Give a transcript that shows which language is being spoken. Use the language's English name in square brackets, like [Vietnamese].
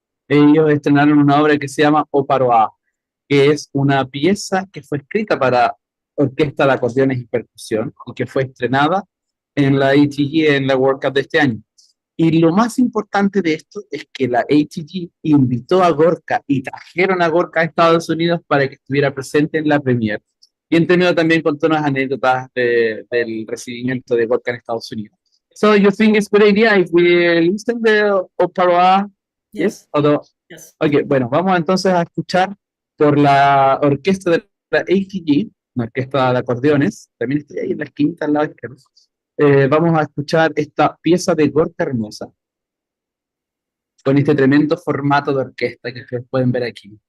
[Spanish] Ellos estrenaron una obra que se llama Oparoa, que es una pieza que fue escrita para orquesta de acordeones y percusión y que fue estrenada en la ATG en la World Cup de este año. Y lo más importante de esto es que la ATG invitó a Gorka y trajeron a Gorka a Estados Unidos para que estuviera presente en la premiere. Y en términos también contó unas anécdotas del recibimiento de Gorka en Estados Unidos. [English] So you think it's a good idea if we listen the opera? Yes? Yes, Although, yes. ok, [Spanish] bueno, vamos entonces a escuchar por la orquesta de la ATG, una orquesta de acordeones, también estoy ahí en la esquina al lado izquierdo. Vamos a escuchar esta pieza de Gorka Hermosa con este tremendo formato de orquesta que ustedes pueden ver aquí.